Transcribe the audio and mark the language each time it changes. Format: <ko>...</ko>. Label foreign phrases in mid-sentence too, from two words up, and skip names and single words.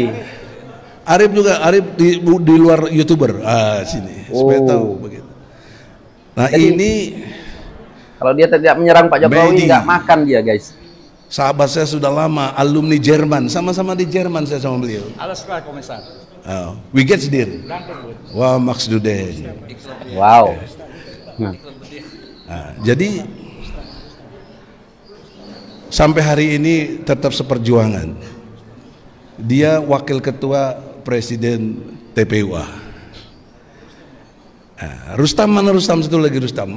<id>Arif juga, Arif di luar YouTuber. Sini, supaya tahu begitu. Nah, jadi, ini kalau dia tidak menyerang Pak Jokowi, nggak makan dia, guys. Sahabat saya sudah lama, alumni Jerman, sama-sama di Jerman saya sama beliau.</id> <de>Alles klar, Kommissar. Wie geht's dir? Wah, Max Dude.</de> <id>Wow. Jadi sampai hari ini tetap seperjuangan. Dia wakil ketua presiden TPUA. Rustam mana Rustam? Satu lagi Rustam.</id>